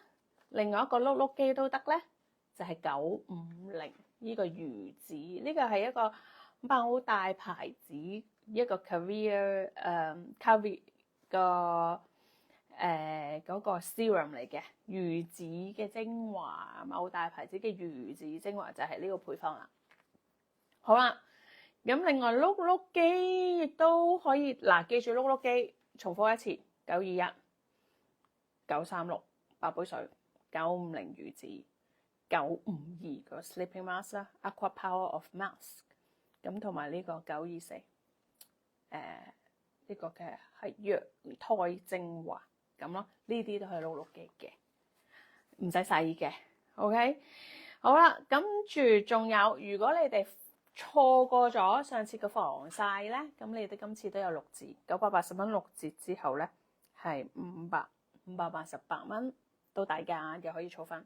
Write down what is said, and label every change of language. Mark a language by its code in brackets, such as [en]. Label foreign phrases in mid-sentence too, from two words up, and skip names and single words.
[yue] 另外一個碌機都得咧，就係950呢個魚子，呢個係一個某大牌子一個 [en] career career [yue] 個嗰個 serum 嚟嘅魚子嘅精華，某大牌子嘅魚子精華就係呢個配方啦。好啦，咁另外碌機亦都可以嗱，記住碌機。重複一次，921、936白杯水、950魚子、952個 [en] sleeping mask [yue] 啦 ，Aqua Power of Mask，咁同埋呢個924，呢個嘅係羊胎精華咁咯，呢啲都係碌機嘅，唔使洗嘅 ，OK， 好啦，跟住仲有，如果你哋錯過咗上次嘅防曬咧，咁你哋今次都有6折，980蚊6折之後咧係588蚊，都大價，又可以儲分。